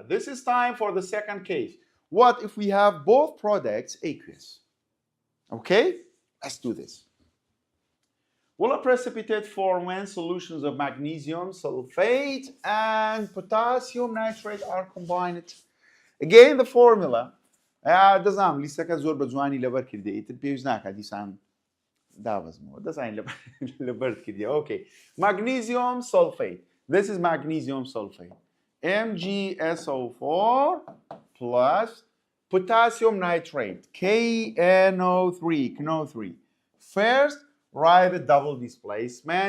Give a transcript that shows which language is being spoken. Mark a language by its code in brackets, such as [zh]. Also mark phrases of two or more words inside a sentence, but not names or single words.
[en] This is time for the second case. What if we have both products aqueous? Okay, let's do this. Will a precipitate form when solutions of magnesium sulfate and potassium nitrate are combined? Again, the formula. [ckb] دەزانم لیستەکە زۆر بە جوانی لەبەر کردی. ئیتر پێویست ناکات دیسان دابەزمەوە. دەزانین لەبەر کردی. [en] Okay. Magnesium sulfate. This is magnesium sulfate. MgSO4 plus potassium nitrate. KNO3. First, write the double displacement.